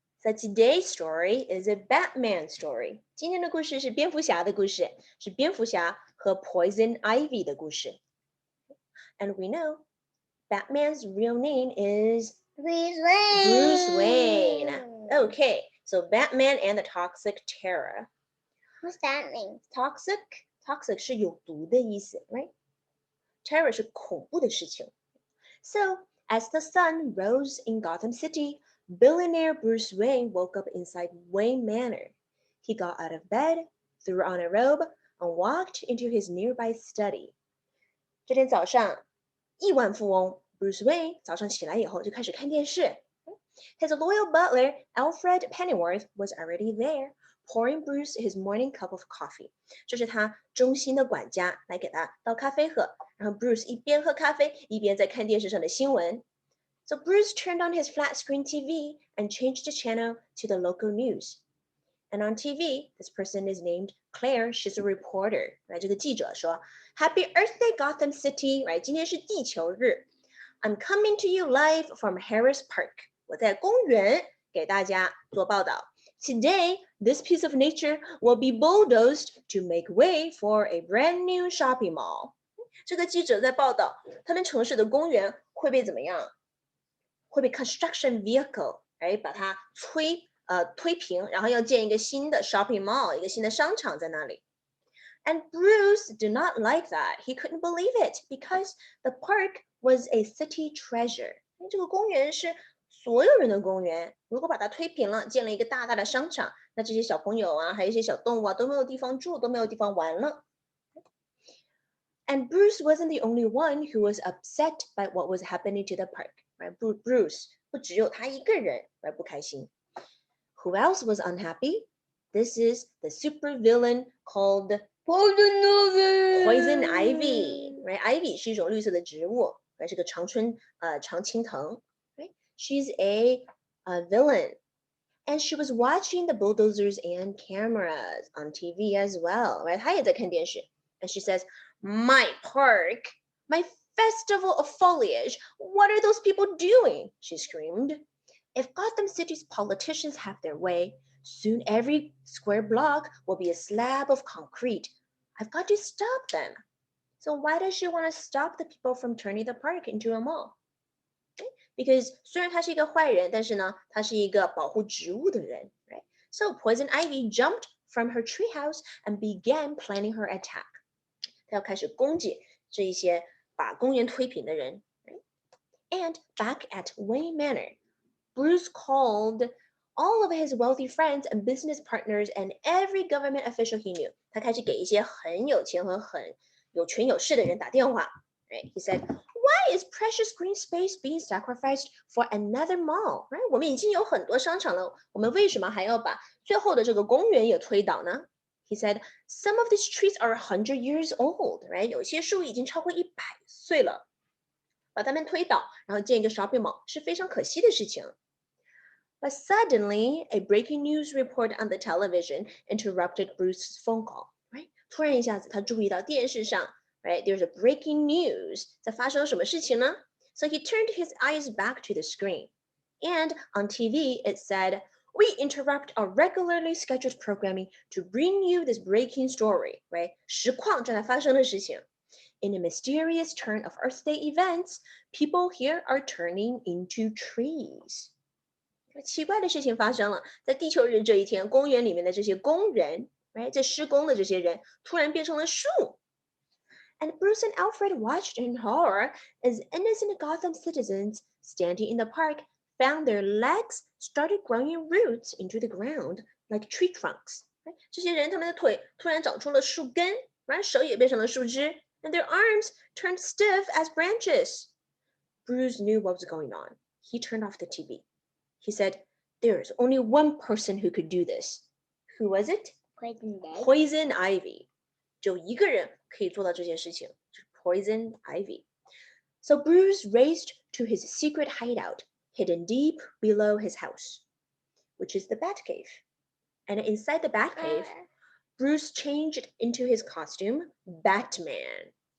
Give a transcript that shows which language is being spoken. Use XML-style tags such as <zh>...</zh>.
<en>So today's story is a Batman story.</en> <zh>今天的故事是蝙蝠侠的故事，是蝙蝠侠和 Poison Ivy 的故事。</zh> <en>And we know Batman's real name is Bruce Wayne. Okay, so Batman and the Toxic Terror. What's that mean?</en> <zh>Toxic 是有毒的意思 right? Terror 是恐怖的事情。</zh> <en>So, as the sun rose in Gotham City, billionaire Bruce Wayne woke up inside Wayne Manor. He got out of bed, threw on a robe, and walked into his nearby study.</en> <zh>这天早上，亿万富翁 Bruce Wayne 早上起来以后就开始看电视。</zh> <en>His loyal butler, Alfred Pennyworth, was already there, pouring Bruce his morning cup of coffee.</en> <zh>这是他忠心的管家来给他倒咖啡喝，然后 Bruce 一边喝咖啡一边在看电视上的新闻。</zh> <en>So Bruce turned on his flat screen TV and changed the channel to the local news. And on TV, this person is named Claire. She's a reporter.</en> <zh>这个记者说</zh> <en>Happy Earth Day, Gotham City.</en> <zh>今天是地球日。</zh> <en>I'm coming to you live from Harris Park.</en> <zh>我在公园给大家做报道。</zh> <en>Today, this piece of nature will be bulldozed to make way for a brand new shopping mall.</en> <zh>这个记者在报道，他们城市的公园会被怎么样？会被 construction vehicle 把它推平，然后要建一个新的 shopping mall， 一个新的商场在那里。</zh> <en>And Bruce did not like that. He couldn't believe it because the park was a city treasure.</en> <zh>这个公园是所有人的公园，如果把它推平了，建了一个大大的商场，那这些小朋友啊，还有一些小动物啊，都没有地方住，都没有地方玩了。</zh> <en>And Bruce wasn't the only one who was upset by what was happening to the park.</en> <zh>Bruce 不只有他一个人不开心。</zh> <en>Who else was unhappy? This is the super villain called Poison Ivy.</en> <zh>Ivy 是一种绿色的植物，是个常青藤。</zh> <en>She's a villain. And she was watching the bulldozers and cameras on TV as well.</en> <zh>她也在看电视。</zh> <en>And she says, My park, my festival of foliage. What are those people doing? She screamed. If Gotham City's politicians have their way, soon every square block will be a slab of concrete. I've got to stop them. So why does she want to stop the people from turning the park into a mall?</en> <zh>Because 虽然他是一个坏人，但是呢，他是一个保护植物的人 right?</zh> <en>So Poison Ivy jumped from her treehouse and began planning her attack.</en> <zh>他要开始攻击这一些把公园推平的人。</zh> <en>And back at Wayne Manor, Bruce called all of his wealthy friends and business partners and every government official he knew.</en> <zh>他开始给一些很有钱和很有权有势的人打电话。</zh> <en>He said, Why is precious green space being sacrificed for another mall?</en> <zh>我们已经有很多商场了，我们为什么还要把最后的这个公园也推倒呢？</zh> <en>He said, some of these trees are 100 years old,</en> <zh>有些树已经超过100岁了，把它们推倒，然后建一个 shopping mall 是非常可惜的事情。</zh> <en>But suddenly, a breaking news report on the television interrupted Bruce's phone call.</en> <zh>突然一下子，他注意到电视上</zh> <en>there's a breaking news.</en> <zh>在发生什么事情呢？</zh> <en>So he turned his eyes back to the screen. And on TV, it said, We interrupt our regularly scheduled programming to bring you this breaking story.</en> <zh>实况正在发生的事情。</zh> <en>In a mysterious turn of Earth Day events, people here are turning into trees.</en> <zh>奇怪的事情发生了，在地球日这一天，公园里面的这些工人，在施工的这些人，突然变成了树。</zh> <en>And Bruce and Alfred watched in horror as innocent Gotham citizens standing in the park found their legs started growing roots into the ground like tree trunks.</en> <zh>这些人他们的腿突然长出了树根，手也变成了树枝</zh> <en>and their arms turned stiff as branches. Bruce knew what was going on. He turned off the TV. He said, There's only one person who could do this. Who was it? Poison Ivy.</en> <zh>只有一个人可以做到这件事情，就是 Poison Ivy.</zh> <en>So Bruce raced to his secret hideout, hidden deep below his house, which is the Batcave. And inside the Batcave, Bruce changed into his costume, Batman.</en>